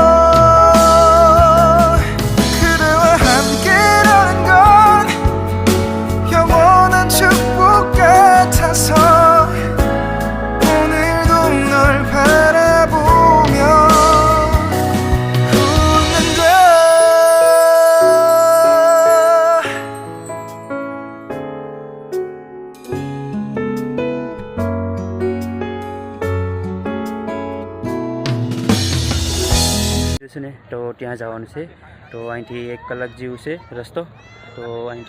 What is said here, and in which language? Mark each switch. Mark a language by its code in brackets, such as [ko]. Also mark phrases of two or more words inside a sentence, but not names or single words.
[ko] 그대와 함께라는 건 영원한 축복 같아서 오늘도 널 바라보며 웃는다 [gu] છે ને તો ત્યાં જવાનું છે તો અહીંથી 1 કલાક જેવું છે રસ્તો તો અહીં